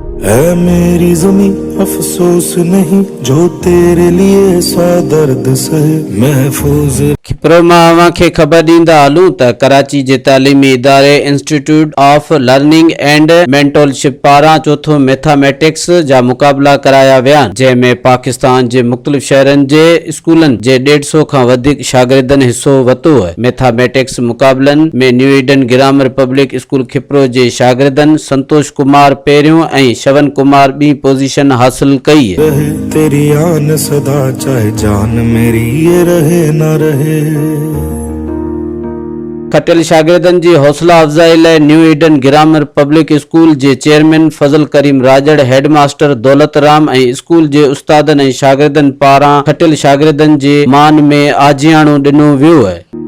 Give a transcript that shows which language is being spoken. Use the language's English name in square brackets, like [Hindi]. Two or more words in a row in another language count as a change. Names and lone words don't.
[Hindi] है मेरी ज़मीं अफसोस नहीं जो तेरे लिए सौ दर्द सहे महफूज। [Sindhi] खिप्रो मां अवां खे ख़बर ॾींदा हलूं त कराची जे तालीमी इदारे इंस्टीट्यूट ऑफ लर्निंग एंड मेंटोरशिप पारां चौथो मैथमेटिक्स जा मुक़ाबला कराया विया, जंहिंमें पाकिस्तान जे मुख़्तलिफ़ शहरनि जे स्कूलनि जे 150 खां वधीक शागिर्दनि हिस्सो वरितो आहे। मैथमेटिक्स मुक़ाबलनि में न्यू ईडन ग्रामर पब्लिक स्कूल खिप्रो जे शागिर्दनि संतोष कुमार पहिरियों ऐं श्रवण कुमार ॿीं पोज़ीशन हासिल कई आहे। [Hindi] रहे तेरी आन सदा चाहे जान मेरी ये रहे न रहे। [Sindhi] खटियल शागिर्दनि जी हौसला अफ़ज़ाई लाइ न्यू ईडन ग्रामर पब्लिक स्कूल जे चेयरमैन फज़ल करीम राजड़, हेडमास्टर दौलत राम ऐं स्कूल जे उस्तादनि ऐं शागिर्दनि पारां खटियल शागिर्दनि जे मान में आजियाणो ॾिनो वियो आहे।